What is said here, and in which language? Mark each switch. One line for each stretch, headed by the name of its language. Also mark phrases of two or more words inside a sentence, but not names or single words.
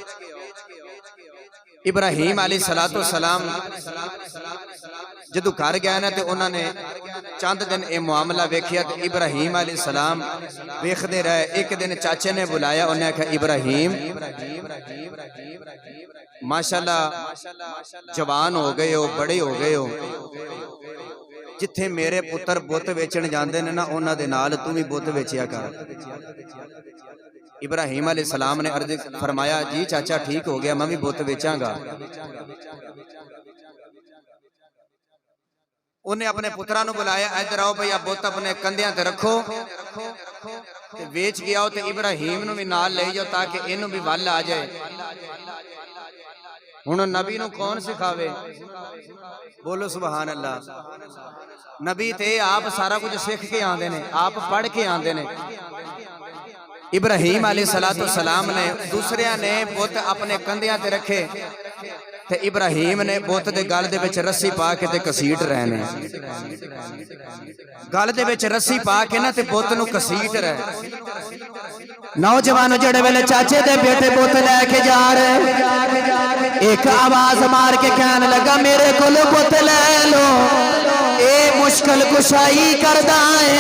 Punjabi: ਇਬਰਾਹਿਮ ਅਲੈਹਿੱਸਲਾਮ ਜਦੋਂ ਘਰ ਗਏ ਨਾ ਤੇ ਉਨ੍ਹਾਂ ਨੇ ਚੰਦ ਦਿਨ ਇਹ ਮਾਮਲਾ ਵੇਖਿਆ ਤੇ ਇਬਰਾਹਿਮ ਅਲੈਹਿੱਸਲਾਮ ਵੇਖਦੇ ਰਹੇ। ਇੱਕ ਦਿਨ ਚਾਚੇ ਨੇ ਬੁਲਾਇਆ, ਉਨ੍ਹਾਂ ਆਖਿਆ ਇਬਰਾਹਿਮ ਮਾਸ਼ਾਅੱਲਾਹ ਜਵਾਨ ਹੋ ਗਏ ਹੋ, ਬੜੇ ਹੋ ਗਏ ਹੋ, बड़े हो गए हो, ਜਿੱਥੇ ਮੇਰੇ ਪੁੱਤਰ ਬੁੱਤ ਵੇਚਣ ਜਾਂਦੇ ਨੇ ਨਾ ਉਹਨਾਂ ਦੇ ਨਾਲ ਤੂੰ ਵੀ ਬੁੱਤ ਵੇਚਿਆ ਕਰ। ਇਬਰਾਹੀਮ ਅਲੈहि ਸਲਾਮ ਨੇ ਅਰਜ਼ ਫਰਮਾਇਆ ਜੀ ਚਾਚਾ ਠੀਕ ਹੋ ਗਿਆ, ਮੈਂ ਵੀ ਬੁੱਤ ਵੇਚਾਂਗਾ। ਉਹਨੇ ਆਪਣੇ ਪੁੱਤਰਾਂ ਨੂੰ ਬੁਲਾਇਆ, ਇੱਧਰ ਆਓ ਭਈ ਆ ਬੁੱਤ ਆਪਣੇ ਕੰਧਿਆਂ ਤੇ ਰੱਖੋ ਤੇ ਵੇਚ ਕੇ ਆਓ, ਤੇ ਇਬਰਾਹੀਮ ਨੂੰ ਵੀ ਨਾਲ ਲੈ ਜਾਓ ਤਾਂ ਕਿ ਇਹਨੂੰ ਵੀ ਵੱਲ ਆ ਜਾਏ। ਹੁਣ ਨਬੀ ਨੂੰ ਕੌਣ ਸਿਖਾਵੇ? ਬੋਲੋ
Arabic: سبحان الله.
Punjabi: ਨਬੀ ਤੇ ਆਪ ਸਾਰਾ ਕੁਝ ਸਿੱਖ ਕੇ ਆਉਂਦੇ ਨੇ, ਆਪ ਪੜ੍ਹ ਕੇ ਆਉਂਦੇ ਨੇ। ਇਬਰਾਹੀਮ ਅਲੈਹਿੱਸਲਾਮ ਨੇ ਦੂਸਰਿਆਂ ਨੇ ਬੁੱਤ ਅਪਣੇ ਕੰਧਿਆਂ ਤੇ ਰੱਖੇ ਤੇ ਇਬਰਾਹਿਮ ਨੇ ਬੁੱਤ ਦੇ ਗਲ ਦੇ ਵਿੱਚ ਰੱਸੀ ਪਾ ਕੇ ਤੇ ਘਸੀਟ ਰਹੇ ਨੇ। ਗਲ ਦੇ ਵਿੱਚ ਰੱਸੀ ਪਾ ਕੇ ਨਾ ਤੇ ਬੁੱਤ ਨੂੰ ਘਸੀਟ ਰਹੇ। ਨੌਜਵਾਨ ਜਿਹੜੇ ਵੇਲੇ ਚਾਚੇ ਦੇ ਬੇਟੇ ਬੁੱਤ ਲੈਕੇ ਜਾ ਰਹੇ, ਇੱਕ ਆਵਾਜ਼ ਮਾਰ ਕੇ ਕਹਿਣ ਲੱਗਾ ਮੇਰੇ ਕੋਲੋਂ ਬੁੱਤ ਲੈ ਲਓ, ਏ ਮੁਸ਼ਕਿਲ ਕੁਸ਼ਾਈ ਕਰਦਾ ਹੈ।